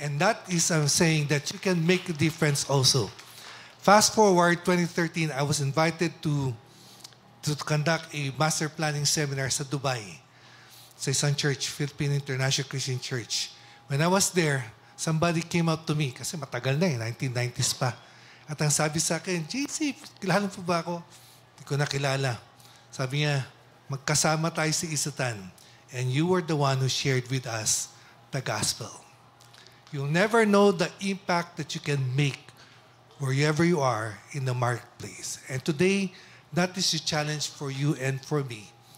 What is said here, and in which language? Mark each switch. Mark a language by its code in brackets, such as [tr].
[en] And that is, I'm saying that you can make a difference also. Fast forward, 2013, I was invited to conduct a master planning seminar sa Dubai, [tl] sa isang [en] church, Philippine International Christian Church. When I was there, somebody came up to me, [tl] kasi matagal na 1990s pa. At ang sabi sa akin, JC, kilala po ba ako? Hindi ko nakilala. Sabi niya, magkasama tayo sa Isatan, [en] and you were the one who shared with us the gospel. You'll never know the impact that you can make wherever you are in the marketplace. And today, that is the challenge for you and for me.